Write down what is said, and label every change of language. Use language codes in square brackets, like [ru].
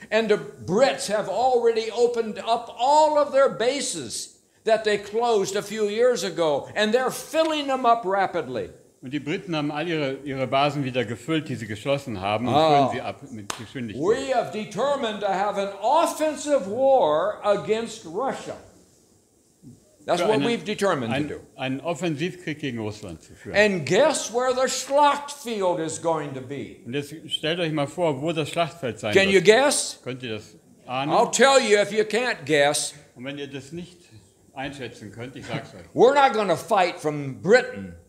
[en] And the Brits have already opened up all of their bases that they closed a few years ago, and they're filling them up rapidly. [de] Und die Briten haben all ihre Basen wieder gefüllt, die sie geschlossen haben, und füllen sie ab mit Geschwindigkeit. [en] We have determined to have an offensive war against Russia. That's what we've determined to do. [de] Einen Offensivkrieg gegen Russland zu führen. [en] And guess where the Schlachtfield is going to be? [de] Und jetzt stellt euch mal vor, wo das Schlachtfeld sein [en] Can you [de] wird. [en] guess? [de] Könnt ihr das ahnen? [en] I'll tell you if you can't guess. [de] Und wenn ihr das nicht einschätzen könnt, ich sag's euch. [en] We're not going to fight from Britain,